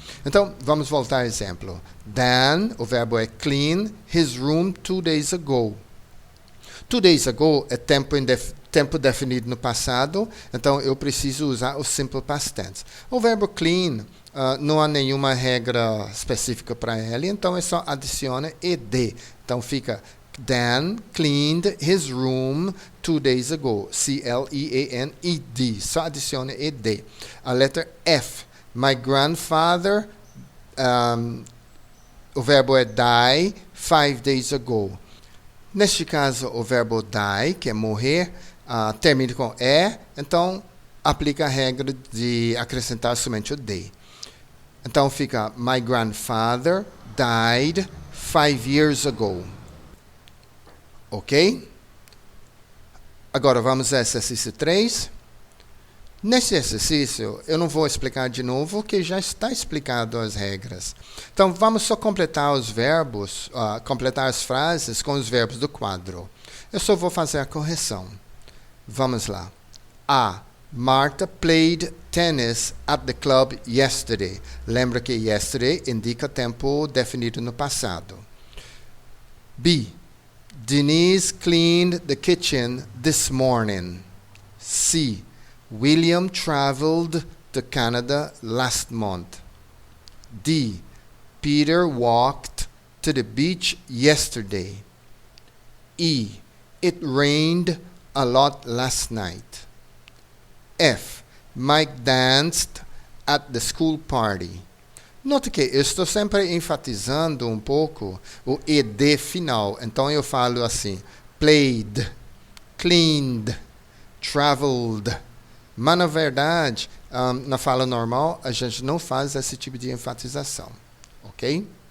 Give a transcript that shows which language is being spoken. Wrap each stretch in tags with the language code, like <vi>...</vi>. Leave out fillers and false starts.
<pt>Então, vamos voltar ao exemplo. Dan, o verbo é clean,</pt> <en>his room 2 days ago.</en> <pt>2 days ago é tempo definido no passado, então eu preciso usar o simple past tense. O verbo clean, não há nenhuma regra específica para ele, então é só adiciona ed. Então fica</pt> <en>Dan cleaned his room 2 days ago.</en> <pt>C-L-E-A-N-E-D. Só adiciona ed. A letra F.</pt> <en>My grandfather</en> <pt>o verbo é die</pt> <en>5 days ago.</en> <pt>Neste caso, o verbo die, que é morrer, termina com é, então aplica a regra de acrescentar somente o day. Então fica,</pt> <en>my grandfather died 5 years ago.</en> <pt>Ok? Agora vamos ao exercício 3. Nesse exercício, eu não vou explicar de novo, que já está explicado as regras. Então, vamos só completar os verbos, completar as frases com os verbos do quadro. Eu só vou fazer a correção. Vamos lá. A.</pt> <en>Martha played tennis at the club yesterday.</en> <pt>Lembra que yesterday indica tempo definido no passado. B.</pt> <en>Denise cleaned the kitchen this morning. C. William traveled to Canada last month. D. Peter walked to the beach yesterday. E. It rained a lot last night. F. Mike danced at the school party.</en> <pt>Note que eu estou sempre enfatizando um pouco o ed final. Então eu falo assim: played, cleaned, traveled. Mas, na verdade, na fala normal, a gente não faz esse tipo de enfatização. Ok?</pt>